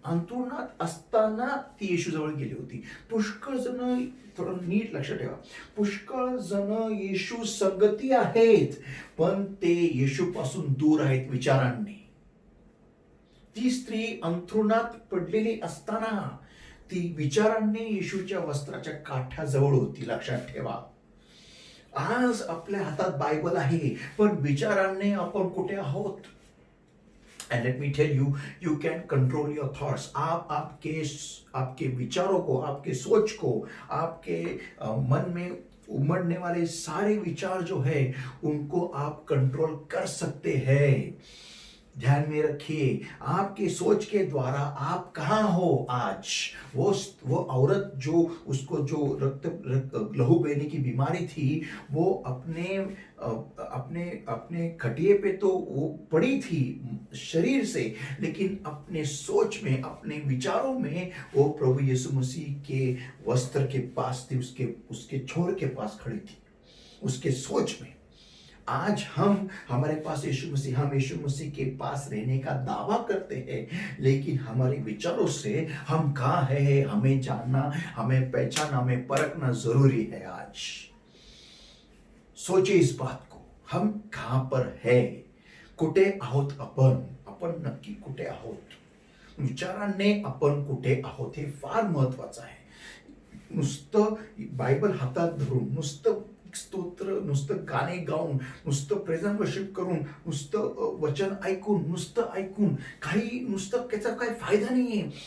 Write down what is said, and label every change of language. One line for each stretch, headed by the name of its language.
Marathi: अंतरुणात असताना ती येशू जवळ गेली होती. पुष्कळ जण, थोडं नीट लक्ष ठेवा, पुष्कळ जण येशू संगती आहेत पण ते येशू पासून दूर आहेत विचारांनी. ती स्त्री अंथरुणात पडलेली असताना ती विचारांनी येशूच्या वस्त्राच्या काठाजवळ होती. लक्षात ठेवा, आज आपल्या हातात बायबल आहे पण विचारांनी आपण कुठे आहोत.
English: And let me tell you, you can control your thoughts.
Hindi: आप आपके विचारों को, आपके सोच को, आपके मन में उमड़ने वाले सारे विचार जो है उनको आप कंट्रोल कर सकते हैं. ध्यान में रखिए, आपके सोच के द्वारा आप कहाँ हो आज। वो औरत जो, उसको जो लहू बहने की बीमारी थी, वो अपने अपने खटिए पे तो वो पड़ी थी शरीर से, लेकिन अपने सोच में, अपने विचारों में वो प्रभु यीशु मसीह के वस्त्र के पास थी, उसके उसके छोर के पास खड़ी थी, उसके सोच में। आज हमारे पास हम यीशु मसीह के पास रहने का दावा करते हैं, लेकिन हमारे विचारों से हम कहाँ है, हमें जानना, हमें पहचानना, हमें परखना जरूरी है। आज सोचिए इस बात को, हम कहाँ पर है,
Marathi: कुठे आहोत आपण नक्की कुठे आहोत, विचारांनी आपण कुठे आहोत हे फार महत्वाचं आहे। नुसतं बायबल हातात धरून, नुसतं स्तोत्र, नुसतं गाणे गाऊन, नुसतं प्रेझेंट वर्शिप करून, नुसतं वचन ऐकून, नुसतं ऐकून काही, नुसतं त्याचा काही फायदा नाहीये।